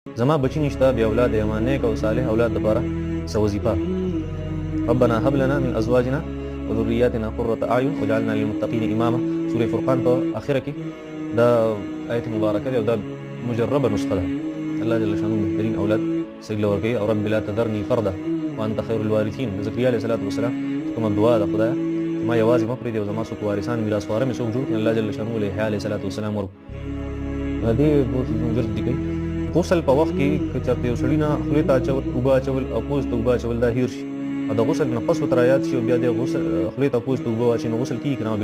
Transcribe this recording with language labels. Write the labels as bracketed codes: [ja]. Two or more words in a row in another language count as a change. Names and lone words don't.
[ps] زما بچی نشته بیا اولاد یې، ما نیک او صالح اولاد دپاره څه وظیفه. [ar] ربنا هب لنا من ازواجنا وذرياتنا قرة اعين واجعلنا للمتقين اماما. [ps] سوره فرقان په اخره کې دا آیت مبارکه دی او دا مجربه نسخه ده. [ar] الله جل شانه [ps] بهترین اولاد سګل ورکوي او [ar] رب لا تذرني فردا وانت خير الوارثين. زكريا عليه الصلاه والسلام [ps] کومه دعا ده خدای ما یوازې مه پرېږدې او زما څوک وارثان میراث واره مې څوک جوړ کړي. [ar] الله جل شانه [ps] له یحیی [ar] علیه الصلاه والسلام [ps] ورکړو. دې ګوت دي کوي غسل په وخت کې که چېرته یو سړي نه خولې ته اچول اوبه اچول او پوز ته اوبه اچول دا هیر شي او د غسل نه پس ورته رایاد شي او بیا د غسل خولې ته پوز ته اوبه واچوي نو غسل کېږي که نه؟